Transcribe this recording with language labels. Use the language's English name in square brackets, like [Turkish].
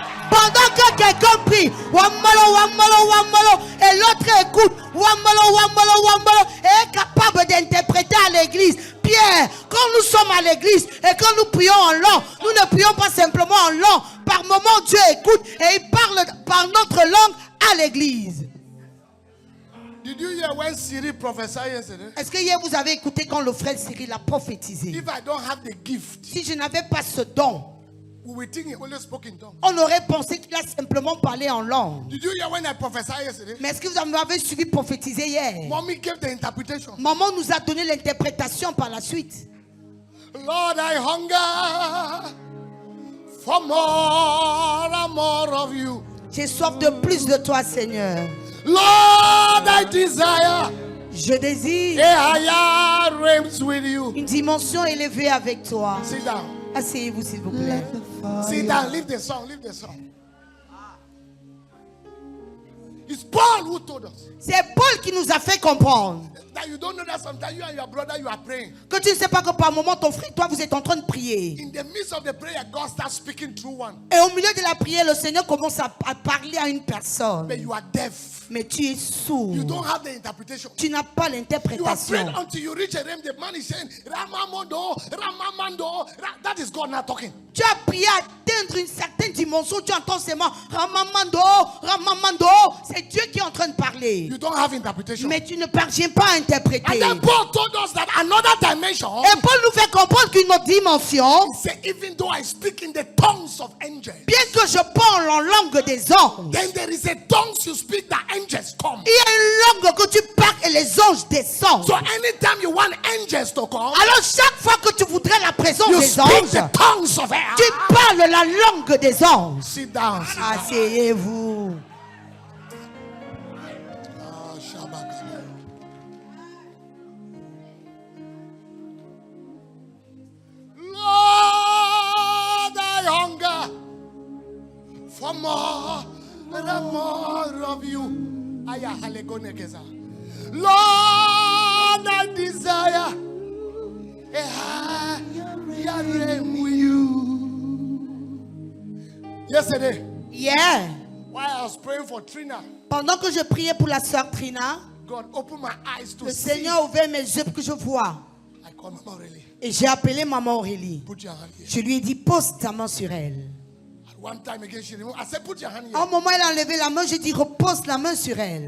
[French] Pendant que quelqu'un prie, wamalo, wamalo, wamalo, et l'autre écoute, wamalo, wamalo, wamalo, et est capable d'interpréter à l'église. Pierre, quand nous sommes à l'église et quand nous prions en langue, nous ne prions pas simplement en langue. Par moment, Dieu écoute et il parle par notre langue à l'église. [English] Did you hear when Siri prophesied yesterday? [French] Est-ce que hier vous avez écouté quand le frère Cyril a prophétisé? [English] If I don't have the gift, [French] Si je n'avais pas ce don, [English] we will think he only spoke in tongues. [French] on aurait pensé qu'il a simplement parlé en langue. [English] Did you hear when I prophesied yesterday? [French] Mais est-ce que vous m'avez suivi prophétiser hier? [English] Mommy gave the interpretation. [French] Maman nous a donné l'interprétation par la suite. [English] Lord, I hunger for more and more of you. [French] J'ai soif de plus de toi, Seigneur. [English] Lord, I desire [French] Je désire [English] a higher realms with you. [French] une dimension élevée avec toi. [English] Sit down. [French] Asseyez-vous, s'il vous plaît. [English] Sit down. Leave the song. Leave the song. It's Paul who told us [French] C'est Paul qui nous a fait comprendre [English] that you don't know that sometimes you and your brother you are praying. [French] que tu ne sais pas que par moment ton frère et toi vous êtes en train de prier. [English] In the midst of the prayer, God starts speaking through one. [French] Et au milieu de la prière, le Seigneur commence à parler à une personne. [English] But you are deaf. [French] Mais tu es sourd. [English] You don't have the interpretation. [French] Tu n'as pas [English] You are [French] l'interprétation. [English] praying until you reach a realm. The man is saying, Ramamondo, Ramamando. That is God now talking. [French] Tu as prié à atteindre une certaine dimension. Tu entends seulement Ramamando, Ramamando. C'est Dieu qui est en train de parler. [English] You don't have interpretation. [French] Mais tu ne parviens pas à interpréter. [English] And then Paul told us that another dimension. [French] Et Paul nous fait comprendre qu'une autre dimension, [English] He said, even though I speak in the tongues of angels, [French] bien que je parle en langue des anges, [English] then there is a tongues you speak that angels come. [French] il y a une langue que tu parles et les anges descendent. [English] So anytime you want angels to come, [French] Alors chaque fois que tu voudrais la présence [English] you [French] des [English] speak [French] anges, [English] the tongues of air. [French] tu parles la langue des anges. [English] Sit down. Sit down. [French] Asseyez-vous. Ah, Shabakada. [English] Lord, I hunger for more and more of you. Aya halegonekeza. Lord, I desire a higher realm with you. Yesterday, Yeah. while I was praying for Trina, [French] Pendant que je priais pour la sœur Trina, [English] God opened my eyes to [French] le [English] see. [French] Seigneur a ouvert mes yeux pour que je vois. [English] I call Mama Aurélie. [French] Et j'ai appelé maman Aurélie. [English] Put your hand here. [French] Je lui ai dit, pose ta main sur elle. [English] At one time again, she removed. I said, put your hand [French] À un [English] here. [French] moment, elle a enlevé la main, j'ai dit, repose la main sur elle.